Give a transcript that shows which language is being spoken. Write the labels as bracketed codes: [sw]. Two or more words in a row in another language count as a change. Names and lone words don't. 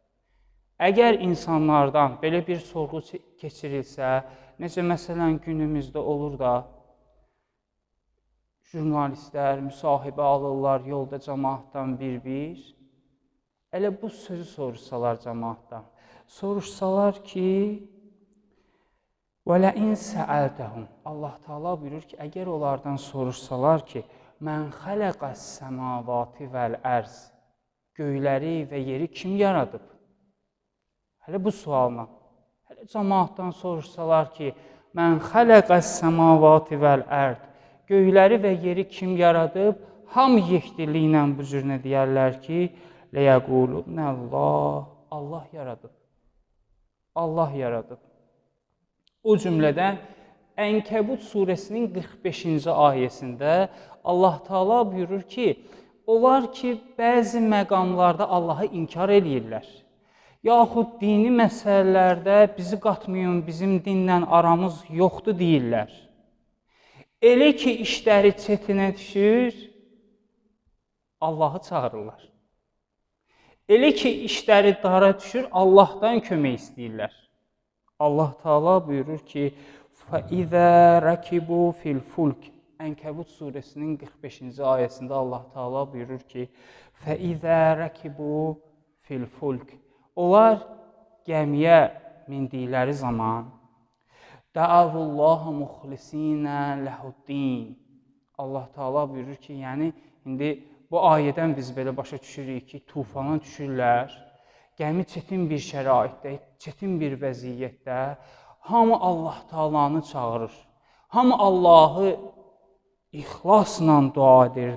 [az] necə məsələn günümüzdə olur da, jurnalistlər müsahibə alırlar yolda cəmaatdan bir-bir, elə bu sözü soruşsalar cəmaatdan, soruşsalar ki, [ar] وَلَئِنْ سَأَلْتَهُمْ [az] Allah Teala buyurur ki, əgər onlardan soruşsalar ki, [ar] من خلق السماوات والأرض [az] Göyləri və yeri kim yaradıb? Hələ bu sualına, hələ cəmaatdan soruşsalar ki, [ar] من خلق السماوات والأرض [az] Göyləri və yeri kim yaradıb? Hamı yekdilliklə bu cürünə deyərlər ki, [ar] لَيَقُولُنَّ اللّٰهِ [az] Allah yaradıb. Allah yaradıb. O cümlədən Ənkəbut surəsinin 45-ci ayəsində Allah Teala buyurur ki, onlar ki, bəzi məqamlarda Allahı inkar edirlər. Yaxud dini məsələlərdə bizi qatmayın, bizim dinlə aramız yoxdur deyirlər. Elə ki, işləri çətinə düşür, Allahı çağırırlar. Elə ki, işləri dara düşür, Allahdan kömək istəyirlər. Allah Teala buyurur ki, [ar] فَإِذَا رَكِبُوا فِي الْفُلْكِ [az] Ənkəbut surəsinin 45-ci ayəsində Allah Teala buyurur ki, [ar] فَإِذَا رَكِبُوا فِي الْفُلْكِ [az] Onlar gəmiyə mindikləri zaman [ar] دَعَوُوا اللّٰهَ مُخْلِسِينَ لَهُ الدِّينَ [az] Allah Teala buyurur ki, yəni indi bu ayədən biz belə başa düşürük ki, tufana düşürlər, gəmi çətin bir şəraitdə, çətin bir vəziyyətdə hamı Allah Taalanı çağırır. Hamı Allahı ixlasla dua edir.